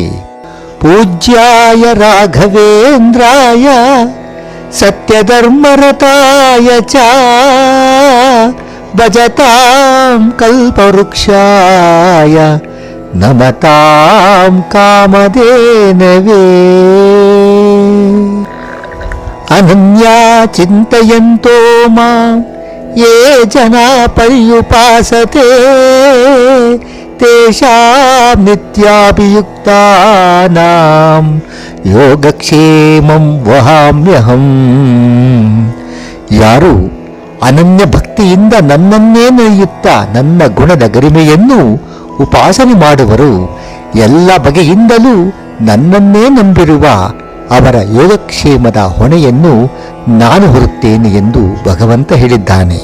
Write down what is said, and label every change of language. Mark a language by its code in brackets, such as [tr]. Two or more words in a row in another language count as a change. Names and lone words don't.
[sa] ಪೂಜ್ಯಾಯ ರಾಘವೇಂದ್ರಾಯ ಸತ್ಯಧರ್ಮರತಾಯ ಚ ಭಜತಾಂ ಕಲ್ಪವೃಕ್ಷಾಯ ನಮತಾಂ ಕಾಮಧೇನವೇ. ಅನನ್ಯಾ ಚಿಂತಯಂತೋ ಮಾಂ ಯೇ ಜನಾ ಪರ್ಯುಪಾಸತೆ ತೇಷಾಂ ನಿತ್ಯಾಭಿಯುಕ್ತಾನಾಂ ಯೋಗಕ್ಷೇಮಂ ವಹಾಮ್ಯಹಂ. [kn] ಯಾರು ಅನನ್ಯ ಭಕ್ತಿಯಿಂದ ನನ್ನನ್ನೇ ನೆನೆಯುತ್ತಾ ನನ್ನ ಗುಣದ ಗರಿಮೆಯನ್ನು ಉಪಾಸನೆ ಮಾಡುವರು, ಎಲ್ಲ ಬಗೆಯಿಂದಲೂ ನನ್ನನ್ನೇ ನಂಬಿರುವ ಅವರ ಯೋಗಕ್ಷೇಮದ ಹೊಣೆಯನ್ನು ನಾನು ಹೊರುತ್ತೇನೆ ಎಂದು ಭಗವಂತ ಹೇಳಿದ್ದಾನೆ.